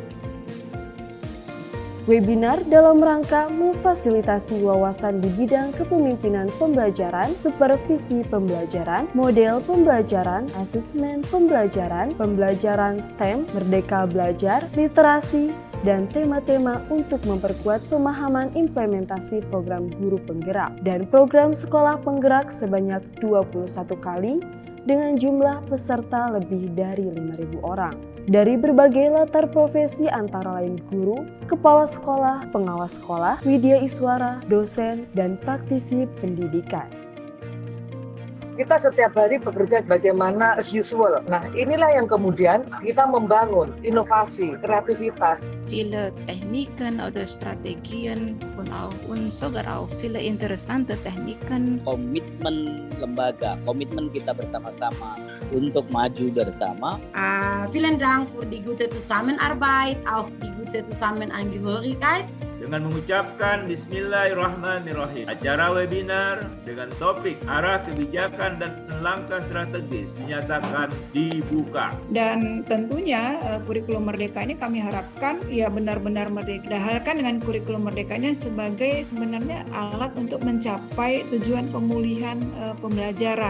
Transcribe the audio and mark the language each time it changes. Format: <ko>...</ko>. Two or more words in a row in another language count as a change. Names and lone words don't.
<id>Webinar dalam rangka memfasilitasi wawasan di bidang kepemimpinan pembelajaran, supervisi pembelajaran, model pembelajaran, asesmen pembelajaran, pembelajaran STEM, merdeka belajar, literasi, dan tema-tema untuk memperkuat pemahaman implementasi program guru penggerak dan program sekolah penggerak sebanyak 21 kali dengan jumlah peserta lebih dari 5.000 orang. Dari berbagai latar profesi antara lain guru, kepala sekolah, pengawas sekolah, Widya Iswara, dosen, dan praktisi pendidikan. kita setiap hari bekerja bagaimana</id> <en>as usual.</en> <id>Nah, inilah yang kemudian kita membangun inovasi, kreativitas.</id> <de>Viele Techniken oder Strategien und auch sogar auch viele interessante Techniken.</de> <id>Komitmen lembaga, komitmen kita bersama-sama untuk maju bersama.</id> <de>Vielen Dank für die gute Zusammenarbeit, auch die gute Zusammenangehörigkeit.</de> <id>Dengan mengucapkan Bismillahirrahmanirrahim, acara webinar dengan topik arah kebijakan dan langkah strategis dinyatakan dibuka. Dan tentunya kurikulum Merdeka ini kami harapkan ya benar-benar merdeka. Dahalkan dengan kurikulum Merdeka ini sebagai sebenarnya alat untuk mencapai tujuan pemulihan pembelajaran.</id>